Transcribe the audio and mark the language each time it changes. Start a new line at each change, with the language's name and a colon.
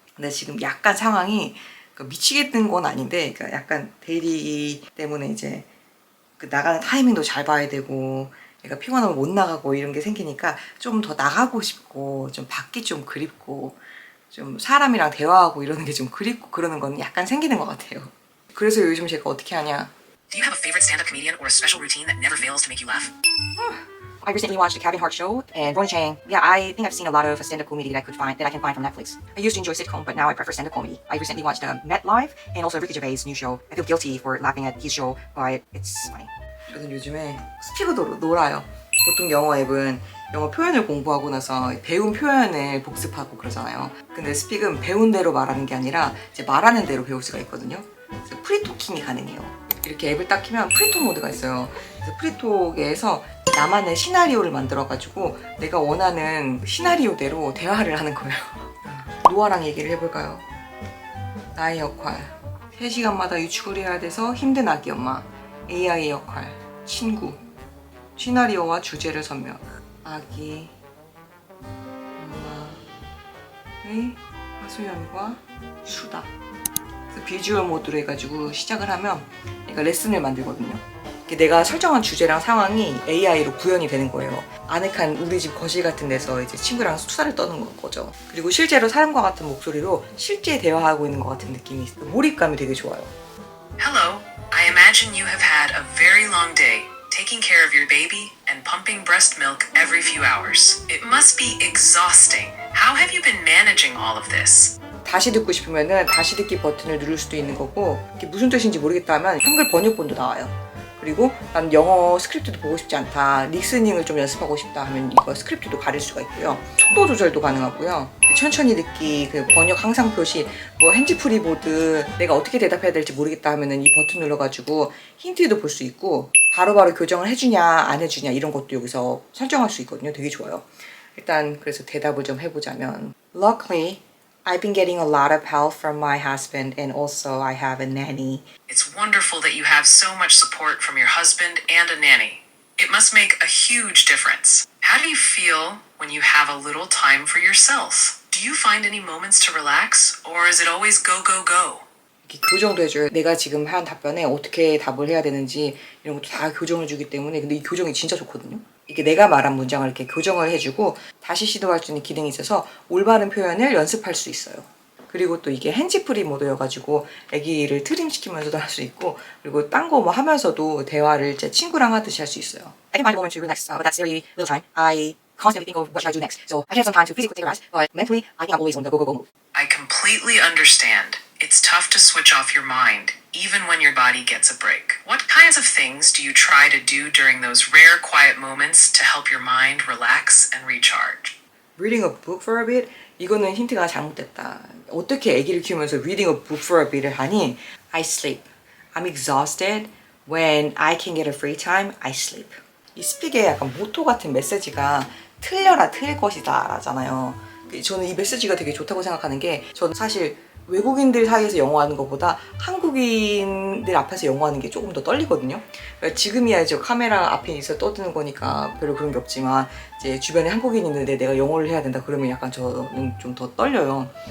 Korean: 근데 지금 약간 상황이 미치겠는 건 아닌데 그러니까 약간 대리 때문에 이제 그 나가는 타이밍도 잘 봐야 되고 얘가 피곤하면 못 나가고 이런 게 생기니까 좀 더 나가고 싶고 좀 밖이 좀 그립고 좀 사람이랑 대화하고 이러는 게 좀 그립고 그러는 건 약간 생기는 것 같아요. 그래서 요즘 제가 어떻게 하냐.
English: Do you have a favorite stand-up comedian or a special routine that never fails to make you laugh? I recently watched the Kevin Hart show and Ron Chang. Yeah, I think I've seen a lot of stand-up comedy that I can find from Netflix. I used to enjoy sitcom, but now I prefer stand-up comedy. I recently watched Met Live and also Ricky Gervais' new show. I feel guilty for laughing at his show, but it's funny.
Korean: 저는 요즘에 스피그도 놀아요. 보통 영어 앱은 영어 표현을 공부하고 나서 배운 표현을 복습하고 그러잖아요. 근데 스픽은 배운 대로 말하는 게 아니라 이제 말하는 대로 배울 수가 있거든요. 그래서 프리토킹이 가능해요. 이렇게 앱을 딱 키면 프리톡 모드가 있어요. 그래서 프리톡에서 나만의 시나리오를 만들어가지고 내가 원하는 시나리오대로 대화를 하는 거예요. 노아랑 얘기를 해볼까요? 나의 역할 3시간마다 유축을 해야 돼서 힘든 아기 엄마. AI의 역할 친구. 시나리오와 주제를 설명. 아기 엄마의 하소연과 수다. 비주얼 모드로 해가지고 시작을 하면 얘가 레슨을 만들거든요. 내가 설정한 주제랑 상황이 AI로 구현이 되는 거예요. 아늑한 우리 집 거실 같은 데서 이제 친구랑 수다를 떠는 거죠. 그리고 실제로 사람과 같은 목소리로 실제 대화하고 있는 것 같은 느낌이 있어요. 몰입감이 되게 좋아요.
English: Hello, I imagine you have had a very long day, taking care of your baby and pumping breast milk every few hours. It must be exhausting. How have you been managing all of this?
Korean: 다시 듣고 싶으면은 다시 듣기 버튼을 누를 수도 있는 거고 이게 무슨 뜻인지 모르겠다 하면 한글 번역본도 나와요. 그리고 난 영어 스크립트도 보고 싶지 않다, 리스닝을 좀 연습하고 싶다 하면 이거 스크립트도 가릴 수가 있고요. 속도 조절도 가능하고요. 천천히 듣기, 그 번역 항상 표시, 뭐 핸즈프리 모드, 내가 어떻게 대답해야 될지 모르겠다 하면은 이 버튼 눌러가지고 힌트도 볼 수 있고 바로바로 교정을 해주냐 안 해주냐 이런 것도 여기서 설정할 수 있거든요. 되게 좋아요. 일단 그래서 대답을 좀 해보자면
English: Luckily, I've been getting a lot of help from my husband and also I have a nanny. It's wonderful that you have so much support from your husband and a nanny. It must make a huge difference. How do you feel when you have a little time for yourself? Do you find any moments to relax or is it always go, go, go?
Korean: 이렇게 교정도 해줘요. 내가 지금 한 답변에 어떻게 답을 해야 되는지 이런 것도 다 교정을 주기 때문에 근데 이 교정이 진짜 좋거든요. 이게 내가 말한 문장을 이렇게 교정을 해주고 다시 시도할 수 있는 기능이 있어서 올바른 표현을 연습할 수 있어요. 그리고 또 이게 핸즈프리 모드여가지고 아기를 트림시키면서도 할 수 있고 그리고 딴 거 뭐 하면서도 대화를 제 친구랑 하듯이 할 수 있어요.
English: I can find a moment to relax, but that's very little time. I constantly think of what should I do next. So I can have some time to physically take a rest, but mentally I think I'm always on the go, go, go mode. I completely understand. It's tough to switch off your mind. even when your body gets a break. What kinds of things do you try to do during those rare quiet moments to help your mind relax and recharge? Reading a book for a bit?
Korean: 이거는 힌트가 잘못됐다. 어떻게 아기를 키우면서
English: reading a book for a bit을
Korean: 하니?
English: I sleep. I'm exhausted. When I can get a free time, I sleep.
Korean: 이 스픽의 약간 모토 같은 메시지가 틀려라 틀릴 것이다 라잖아요. 저는 이 메시지가 되게 좋다고 생각하는 게 저는 사실 외국인들 사이에서 영어하는 것보다 한국인들 앞에서 영어하는 게 조금 더 떨리거든요. 그러니까 지금이야 이제 카메라 앞에 있어 떠드는 거니까 별로 그런 게 없지만 이제 주변에 한국인이 있는데 내가 영어를 해야 된다 그러면 약간 저는 좀 더 떨려요.